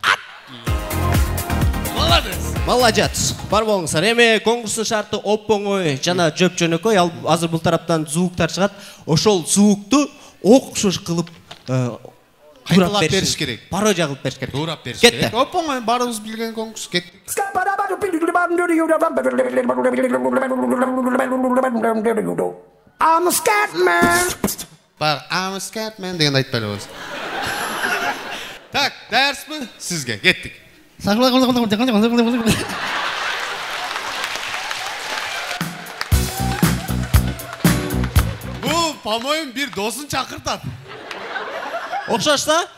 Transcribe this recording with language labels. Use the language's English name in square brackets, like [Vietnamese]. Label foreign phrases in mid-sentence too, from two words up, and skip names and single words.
[Kyrgyz] Молодец. Бар болуңуздар. Эми конкурстун шарты оп-оңой жана жөп-жөнөкөй. Азыр бул тараптан звуктар чыгат. Ошол звукту окшош кылып кайталап бериш керек. Пародия кылып бериш керек. Туурап бериш керек. Оп-оңой баарыбыз билген конкурс кеттик. [English] I'm a scat man. I'm a scat man [Kyrgyz] деген айтпайлыбыз. Так, даярсызбы? Сизге кеттик. Бул, по-моему, бир досын чакыртат. Окшошта?